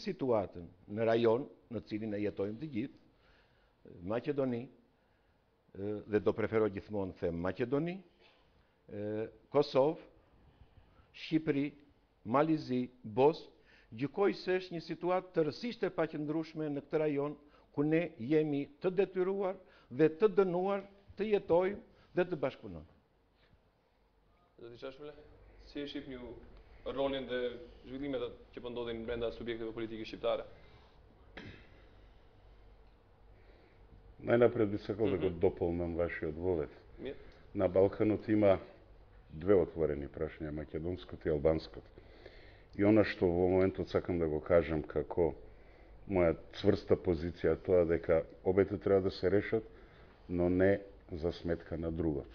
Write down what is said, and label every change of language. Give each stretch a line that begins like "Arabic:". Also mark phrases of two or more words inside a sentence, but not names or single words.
Albanian: situatën në rajon në cilin e jetojmë të gjithë, Maqedoni, dhe do preferoj gjithmonë të them Maqedoni, Kosovë, Shqipëri, Malizi, Bosnë, gjykoj se është një situatë tërësisht e paqëndrueshme në këtë rajon ku ne jemi të detyruar dhe të dënuar të jetojmë dhe të bashkëpunojmë. Zoti Çashule, si e shihni ju rolin dhe zhvillimet që po ndodhin brenda subjekteve politike shqiptare?
Macedonian: Најнапред би сакал да го дополнам вашиот вовед. Мир. На Балканот има две отворени прашања, македонското и албанското. И она што во моментот сакам да го кажам како моја цврста позиција тоа дека обете треба да се решат, но не за сметка на другото.